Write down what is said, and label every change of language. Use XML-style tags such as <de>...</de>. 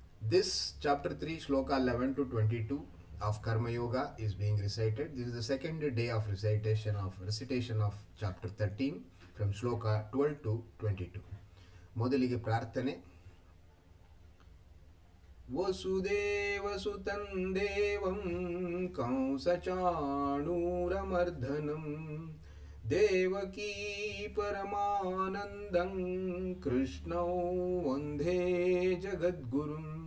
<en>This chapter 3 shloka 11 to 22 of Karmayoga is being recited. This is the second day of recitation of chapter 13 from shloka 12 to 22.</en> <kn>ಮೊದಲಿಗೆ ಪ್ರಾರ್ಥನೆ.</kn> <sa>ವಸುದೇವಸುತಂ ದೇವಂ ಕಂಸಚಾಣೂರಮರ್ಧನಂ ದೇವಕೀ ಪರಮಾನಂದಂ ಕೃಷ್ಣೌ ವಂದೇ ಜಗದ್ಗುರುಂ.</sa>